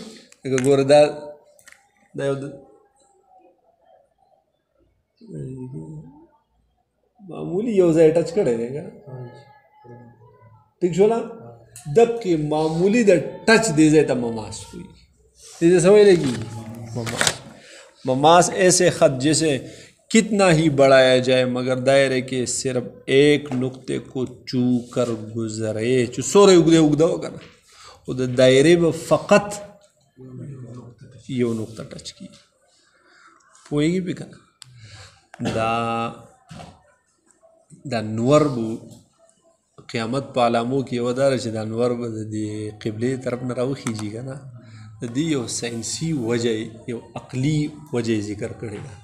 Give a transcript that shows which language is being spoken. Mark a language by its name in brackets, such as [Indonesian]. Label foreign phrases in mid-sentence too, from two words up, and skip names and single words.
[Pashto] لکه ګوره دا یو معمولی یو ځای ټچ کړی دی که ټیک شو نه دقې معمولی د ټچ دې ځای ته مماس ہوئی. دې څه ویلی کېږي؟ مماس. [Urdu] مماس ایسے خط جیسے کتنا ہی بڑھایا جائے مگر دائرے کے صرف ایک نقطے کو چو کر گزرے. [Pashto] چې څومره اوږده اوږده وکړه خو د دایرې به فقط یو نقطه ټچ کېږي. پوهېږي پې که نه؟ دا نور به قیامت په علامو کې یوه دا ده چې دا نور به د دې قبلې طرف نه راوخیږي که نه د دې یو ساینسي وجه یو عقلي وجه یې ذکر کړې ده.